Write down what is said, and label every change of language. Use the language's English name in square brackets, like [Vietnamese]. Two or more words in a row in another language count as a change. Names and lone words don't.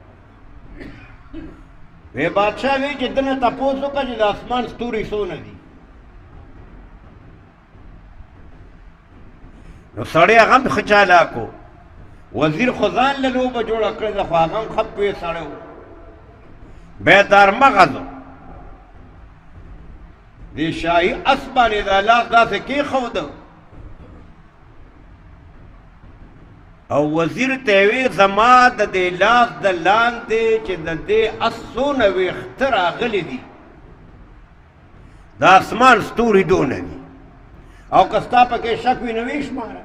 [Pashto] وی بادشاه وی چې دنه تپوس وکړه چې د اسمان ستوري څونه دي. نو سړی هغه هم ښه چالاک و، وزیر خو ځان له لوبه جوړه کړې ده، خو هغه هم ښه پوه سړی و، بیدار مغز و. دې شاهي اس باندې دا لاس داسې کېښوده او وزیر ته یې وی زما د دې لاس د لاندې چې د دې اس څونه ویښته راغلي دي، د اسمان ستوري دونه دي، او که ستا پکې شک وي نو ویې شماره.